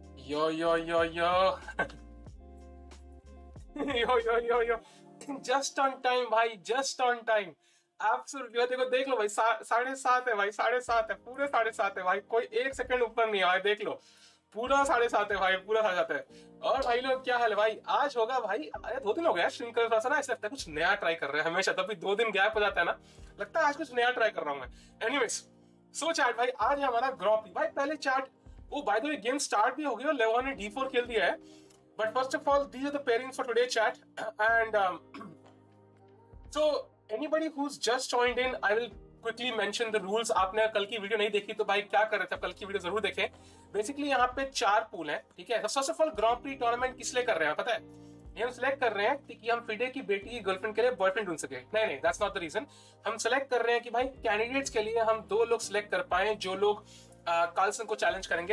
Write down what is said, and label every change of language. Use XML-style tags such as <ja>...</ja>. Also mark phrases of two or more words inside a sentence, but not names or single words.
<en>yo yo yo yo yo yo yo yo just on time भाई, just on time.</en> <hi>एब्सोल्युटली देखो, देख लो भाई, 7:30 है भाई, 7:30 है, पूरे 7:30 है भाई, कोई 1 सेकंड ऊपर नहीं है भाई, देख लो पूरा 7:30 है भाई, पूरा 7:30 है। और भाई लोग क्या हाल है भाई, आज होगा भाई, अरे 2 दिन हो गया स्ट्रीम कर रहा था ना, ऐसा लगता है कुछ नया ट्राई कर रहे हैं हमेशा, तभी 2 दिन गैप हो जाता है ना, लगता है आज कुछ नया ट्राई कर रहा हूँ मैं।</hi> <en>anyways, so chat</en> <hi>भाई, आज है हमारा ग्रॉप भाई, पहले चैट,</hi> <en>oh by the way game start</en> <hi>भी हो गई और लेवॉन ने D4 खेल दिया है।</hi> <en>but first of all, these are the pairings for today chat, and so anybody who's just joined in, I will quickly mention the rules।</en> <hi>आपने कल की वीडियो नहीं देखी तो भाई क्या कर रहे थे, कल की वीडियो जरूर देखें। बेसिकली यहाँ पे 4 पूल हैं, ठीक है।</hi> <en>first of all,</en> <hi>ग्रांड प्री टूर्नामेंट किस लिए कर रहे हैं पता है? ये हम सिलेक्ट कर रहे हैं कि हम फिडे की बेटी की गर्लफ्रेंड के लिए बॉयफ्रेंड ढूंढ सके।</hi> <en>नहीं, that's not the reason.</en> <hi>हम सिलेक्ट कर रहे हैं कि भाई कैंडिडेट्स के लिए हम 2 लोग सिलेक्ट कर पाए जो लोग कार्लसन को चैलेंज करेंगे।</hi>